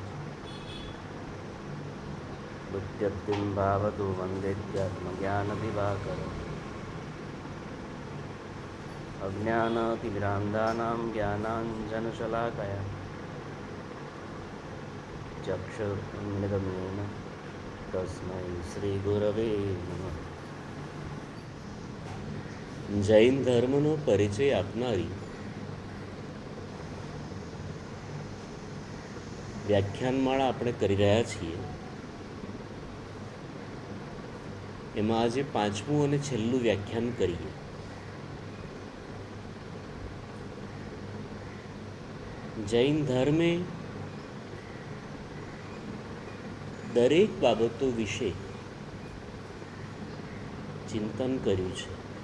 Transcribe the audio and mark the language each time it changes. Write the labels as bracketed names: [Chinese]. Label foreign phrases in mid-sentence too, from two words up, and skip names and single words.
[Sanskrit] बुद्ध्यब्धिं भावतु वन्देत्यात्मज्ञानदिवाकरम् अज्ञानतिमिरान्धानां ज्ञानाञ्जनशलाकया चक्षुरुन्मिलितं तस्मै श्रीगुरवे नमः. [Gujarati] જૈન ધર્મનો પરિચય આપનારી વ્યાખ્યાનમાળા આપણે કરી રહ્યા છીએ. એમાં આજે પાંચમું અને છેલ્લું વ્યાખ્યાન કરીએ. જૈન ધર્મે દરેક બાબતો વિશે ચિંતન કર્યું છે.